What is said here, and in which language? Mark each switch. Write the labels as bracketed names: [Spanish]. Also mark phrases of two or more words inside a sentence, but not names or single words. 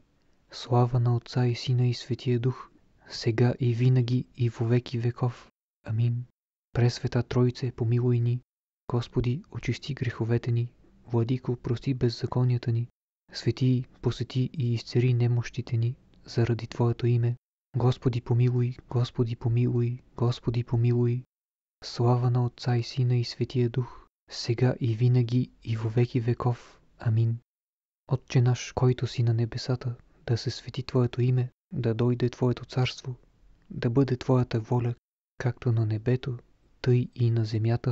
[Bulgarian] Слава на Отца и Сина и Светия Дух, сега и винаги и во веки веков. Амин. Пресвета Тройце, помилуй ни. Господи, очисти греховете ни. Владико, прости беззаконията ни. Свети, посети и изцери немощите ни, заради Твоето име. Господи, помилуй, Господи, помилуй, Господи, помилуй. Слава на Отца и Сина и Светия Дух, сега и винаги и во веки веков. Амин. Отче наш, който си на небесата, да се свети Твоето име, да дойде Твоето царство, да бъде Твоята воля, както на небето, тъй и на земята.